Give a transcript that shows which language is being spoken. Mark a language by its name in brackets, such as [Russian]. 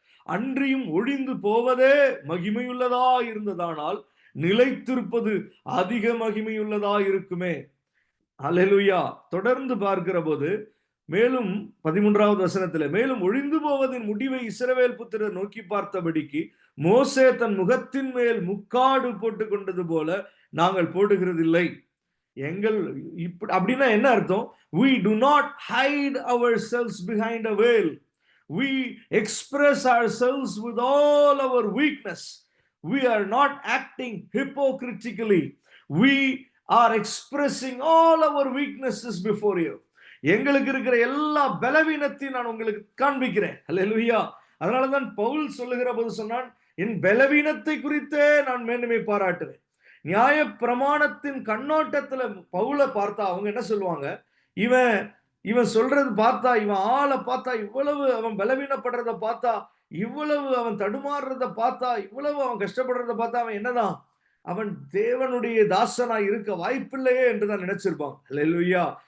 [Tamil] அன்றியும் ஒழிந்து போவதே மகிமையுள்ளதா இருந்ததானால், நிலைத்திருப்பது அதிக மகிமையுள்ளதா இருக்குமே. அல்லேலூயா. தொடர்ந்து பார்க்கிற போது மேலும் 13வது வசனத்திலே, மேலும் ஒழிந்து போவதின் முடிவை இஸ்ரவேல் புத்திரர் நோக்கி பார்த்தபடிக்கு மோசே தன் முகத்தின் மேல் முக்காடு போட்டுக் கொண்டது போல நாங்கள் போடுகிறதில்லை. எங்கள் அப்படின்னா என்ன அர்த்தம்? [English] We do not hide ourselves behind a veil. We express ourselves with all our weakness. We are not acting hypocritically. We are expressing all our weaknesses before you. [Tamil] எங்களுக்கு இருக்கிற எல்லா பலவீனத்தையும் நான் உங்களுக்கு காண்பிக்கிறேன். அல்லேலூயா. அதனாலதான் பவுல் சொல்லுகிற போது சொன்னான், என் பலவீனத்தை குறித்தே நான் மேன்மை பாராட்டுவேன். நியாய பிரமாணத்தின் கண்ணோட்டத்துல பவுல பார்த்தா அவங்க என்ன சொல்லுவாங்க? இவன் இவன் சொல்றது பார்த்தா, இவன் ஆளை பார்த்தா, இவ்வளவு அவன் பலவீனப்படுறத பார்த்தா, இவ்வளவு அவன் தடுமாறுறத பார்த்தா, இவ்வளவு அவன் கஷ்டப்படுறத பார்த்தா, அவன் என்னதான், அவன் தேவனுடைய தாசனா இருக்க வாய்ப்பில்லையே என்றுதான் நினைச்சிருப்பாங்க. அல்லேலூயா.